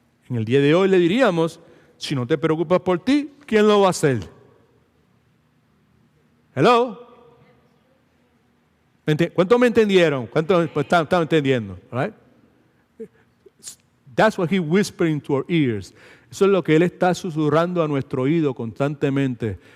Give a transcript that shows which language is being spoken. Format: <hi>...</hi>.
<es>En el día de hoy le diríamos, si no te preocupas por ti, ¿quién lo va a hacer?</es> <en>Hello.</en> <es>¿Cuántos me entendieron? ¿Cuántos están entendiendo?</es> <en>Right? That's what he whispered into our ears.</en> <es>Eso es lo que él está susurrando a nuestro oído constantemente.</es>